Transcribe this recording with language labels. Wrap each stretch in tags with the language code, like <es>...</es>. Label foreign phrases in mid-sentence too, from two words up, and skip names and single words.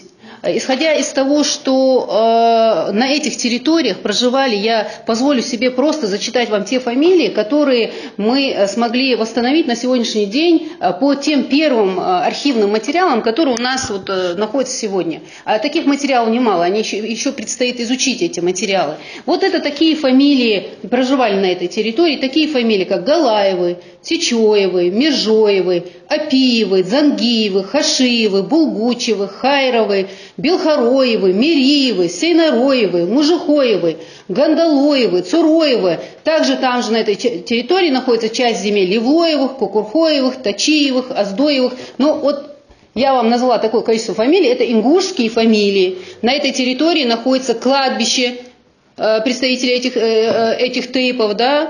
<ru>Исходя из того, что на этих территориях проживали, я позволю себе просто зачитать вам те фамилии, которые мы смогли восстановить на сегодняшний день по тем первым архивным материалам, которые у нас вот находятся сегодня. А таких материалов немало, еще предстоит изучить эти материалы. Вот это такие фамилии проживали на этой территории, такие фамилии, как Галаевы, Сечоевы, Межоевы, Апиевы, Зангиевы, Хашиевы, Булгучевы, Хайровы, Белхароевы, Мириевы, Сейнароевы, Мужихоевы, Гандалоевы, Цуроевы. Также там же на этой территории находится часть земель Левлоевых, Кукурхоевых, Точиевых, Оздоевых. Ну вот я вам назвала такое количество фамилий, это ингушские фамилии. На этой территории находится кладбище представителей этих тейпов, да?</ru>